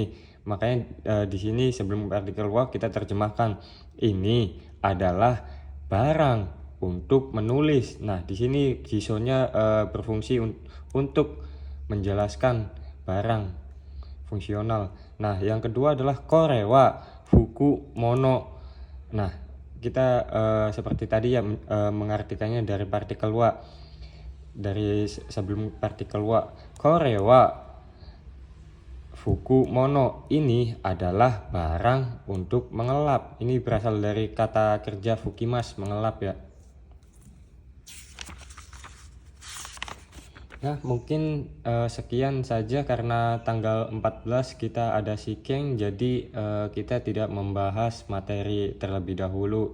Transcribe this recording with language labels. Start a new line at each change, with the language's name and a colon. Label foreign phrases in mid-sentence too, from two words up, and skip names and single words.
Indonesian: Makanya di sini sebelum partikel wa kita terjemahkan ini adalah barang untuk menulis. Nah, di sini jisonya berfungsi untuk menjelaskan barang fungsional. Nah, yang kedua adalah
Japanese: これは拭く物.
Indonesian: Nah, kita seperti tadi ya mengartikannya dari partikel wa, dari sebelum partikel wa.
Japanese: これは拭く物,
Indonesian: ini adalah barang untuk mengelap. Ini berasal dari kata kerja fukimas, mengelap ya. Nah, mungkin sekian saja karena tanggal 14 kita ada sikeng, jadi kita tidak membahas materi terlebih dahulu.